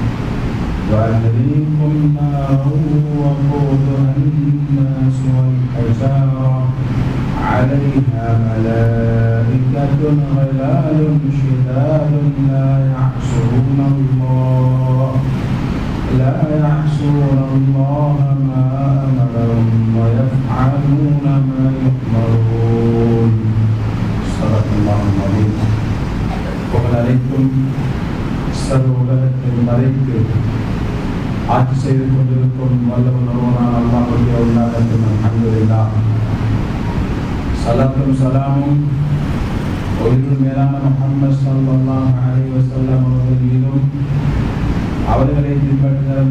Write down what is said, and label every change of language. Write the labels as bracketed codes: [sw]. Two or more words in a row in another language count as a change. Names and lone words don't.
[ar] وقودها الناس والحجارة عليها ملائكة غلال شداد لا يعصون الله ما أمرهم ويفعلون ما يؤمرون صدق الله العظيم وعليكم [ta] சர்வ உலகத்தை மறைத்து ஆட்சி செய்து கொண்டிருக்கும் வல்லவனான அல்லாஹ்வுடைய உன்னதத்தின் அல்ஹம்துலில்லாஹ் ஸலாத்தும் ஸலாமும் ஒளியின் மேலான முஹம்மது [ar] صلى الله عليه وسلم [ta] அவர்கள் மீதும் அவர்களை பின்பற்றி நடந்த